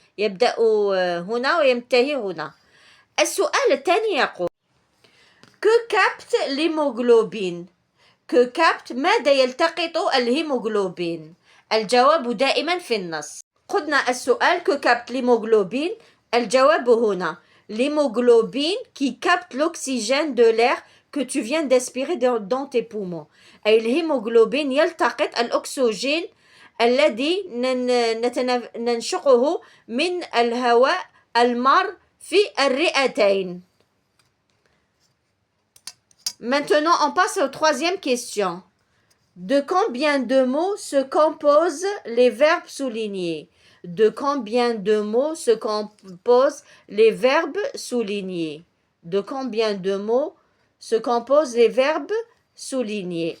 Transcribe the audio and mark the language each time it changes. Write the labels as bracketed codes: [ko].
[ar] يبدأ هنا وينتهي هنا. السؤال الثاني يقول [fr] Que capte l'hémoglobine؟ Que capte [ar] ماذا يلتقط الهيموغلوبين؟ الجواب دائما في النص. قلنا السؤال [fr] que capte l'hémoglobine. [ar] الجواب هنا [fr] l'hémoglobine qui capte l'oxygène de l'air que tu viens d'aspirer dans tes poumons. [ar] أي الهيموغلوبين يلتقط الأكسجين الذي ننشقه من الهواء المار في الرئتين. [fr] Maintenant, on passe aux troisième question. De combien de mots se composent les verbes soulignés? De combien de mots se composent les verbes soulignés? De combien de mots se composent les verbes soulignés?